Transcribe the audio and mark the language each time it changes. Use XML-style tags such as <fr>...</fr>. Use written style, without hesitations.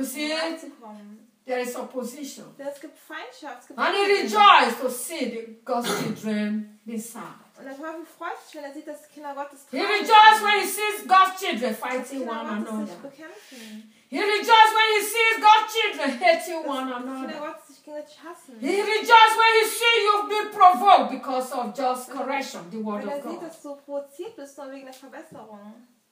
<en>you see, there is opposition.</en> <de>Es gibt Feindschaft. Es gibt</de> <en>and he rejoices to see the God's children being sad.</en> <de>Und der Teufel freut sich, wenn er sieht, dass die Kinder Gottes</de> <en>he rejoices when he sees God's children fighting one another. He rejoices when he sees God's children hating one another. He rejoices when he sees you've been provoked because of just correction, the word</en> <de>wenn</de> <en>of God.</en> <de>Sieht, dass du provoziert bist, nur wegen der Verbesserung.</de>